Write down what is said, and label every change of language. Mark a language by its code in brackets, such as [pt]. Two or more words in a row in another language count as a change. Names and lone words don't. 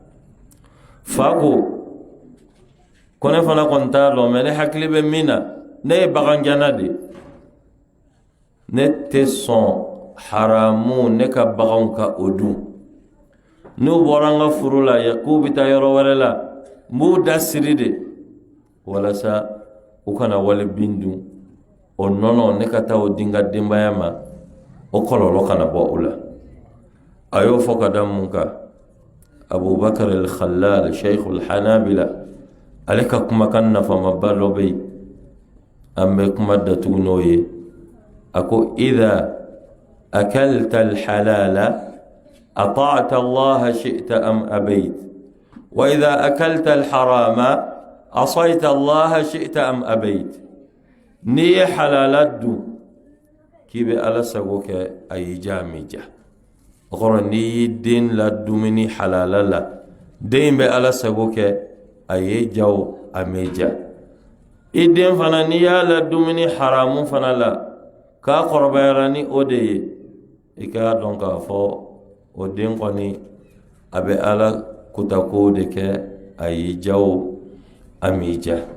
[bm] fa ko ne fana kɔni t'a dɔn mais ne hakili bɛ min na ne ye baganjanna de ne tɛ sɔn haramu ne ka baganw ka o dun n'u bɔra n ka furu la k'u bɛ taa yɔrɔ wɛrɛ la n b'u da siri de walasa u kana wale bin dun o nɔnɔ ne ka taa o di n ka denbaya ma o kɔlɔlɔ kana bɔ u la a y'o fɔ ka da mun kan Abubakar al-Khallal Sheikh al-Hanabila ale ka kumakan nafamaba dɔ bɛ yen an bɛ kuma datugu n'o ye a ko [ar] إذا أكلت الحلال أطعت الله شئت أم أبيت وإذا أكلت الحرام عصيت الله شئت أم أبيت [bm] ni ye halala dun k'i bɛ ala sago kɛ a y'i ja a m'i ja o kɔrɔ n'i y'i den la dumuni halala la den bɛ ala sago kɛ a ye jaw a m'i ja i den fana n'i y'a la dumuni haramu fana la k'a kɔrɔbayara ni o de ye i k'a dɔn k'a fɔ o den kɔni a bɛ ala kutakow de kɛ a y'i jaw a m'i ja